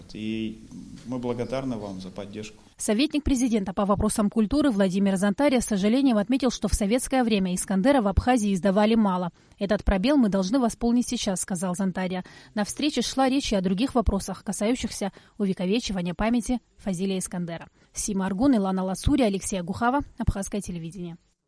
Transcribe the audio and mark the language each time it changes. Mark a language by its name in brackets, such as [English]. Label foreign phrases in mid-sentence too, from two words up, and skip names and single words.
[Russian] И мы благодарны вам за поддержку. Советник президента по вопросам культуры Владимир Зантария с сожалением отметил, что в советское время Искандера в Абхазии издавали мало. Этот пробел мы должны восполнить сейчас, сказал Зантария. На встрече шла речь и о других вопросах, касающихся увековечивания памяти Фазилия Искандера. Сима Аргун, Илана Ласури, Алексей Агухава, Абхазское телевидение.